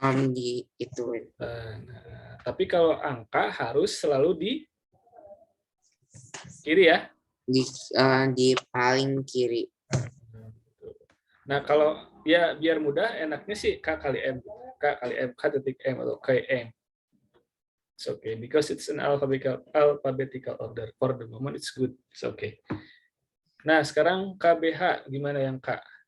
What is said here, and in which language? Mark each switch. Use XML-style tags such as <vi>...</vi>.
<id>Di itu. Nah, tapi kalau angka harus selalu di kiri ya? Di paling kiri. Nah, kalau ya biar mudah, enaknya sih K kali M. K kali M, K titik M atau KM.</id> <en>It's okay, because it's an alphabetical order. For the moment, it's good. It's okay.</en> <id>Nah, sekarang KBH, gimana yang K?</id>